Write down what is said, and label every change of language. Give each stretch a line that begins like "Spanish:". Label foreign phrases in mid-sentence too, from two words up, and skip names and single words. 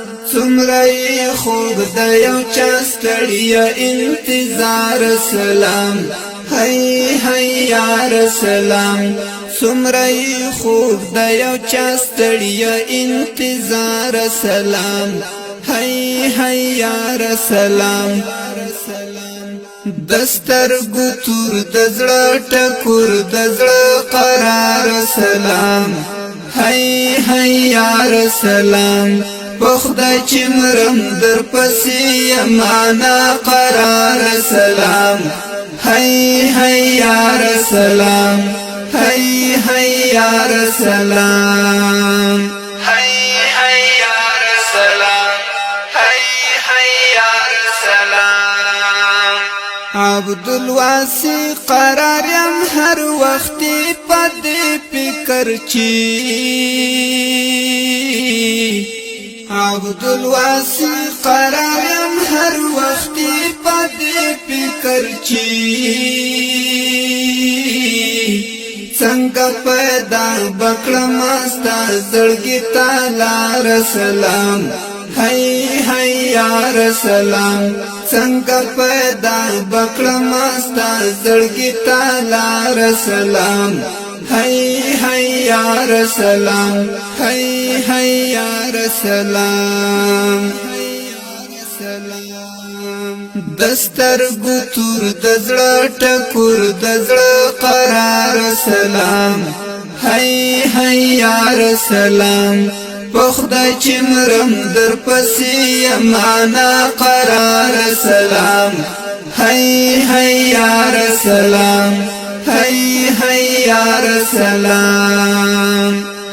Pashto: څومره یې خوږ د یو چا ستړیا انتظار، سلام، هی، هی، یار، سلام. څومره یې خوږ د یو چا ستړیا انتظار، سلام، هی، هی، یار، سلام. د سترګو تور، د زړه ټکور، د زړه قرار سلام. هی، هی، یار سلام. په خدای چې مرم در پسې یم، انا قرار سلام. هی، هی، یار سلام. هی، هی، یار سلام. هی، هی،
Arabic: یا رسول الله.
Pashto: هی، هی،
Arabic: یا رسول الله.
Pashto: عبدالواسی قرار یم هر وخت په دې فکر چې، عبدالواسی قرار یم هر وخت په دې فکر چې، څنګه پیدا بکړه ماستا زړګي ته لار سلام، هی، هی، یار سلام. څنګه پیدا بکړه ماستا زړګي ته لار سلام، هی، هی، یار سلام، هی، هی، یار سلام. د سترګو تور، د زړه ټکور، د زړه قرار سلام. هی، هی، یار سلام. په خدای چې مرم در پسې یم، انا قرار سلام. هی، هی، یار سلام. هی، هی، یار سلام.